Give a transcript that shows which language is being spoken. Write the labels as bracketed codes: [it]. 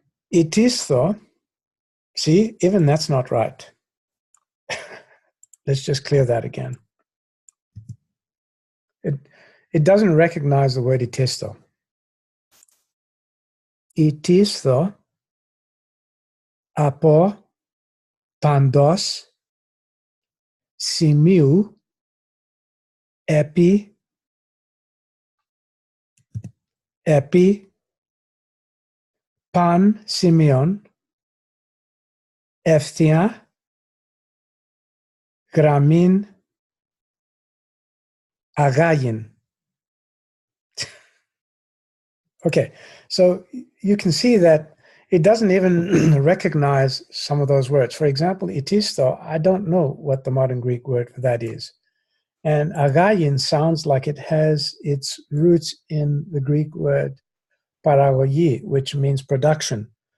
[en] It is though. See, even that's not right. Let's just clear that again. It doesn't recognize the word it is though. It is though. [el] Από παντός σημείου επί παν σημείων ευθεία γραμμήν αγάγιν. [en] Okay, so you can see that it doesn't even recognize some of those words. For example, itisto, I don't know what the modern Greek word for that is. And agaion sounds like it has its roots in the Greek word paragogoi, which means production.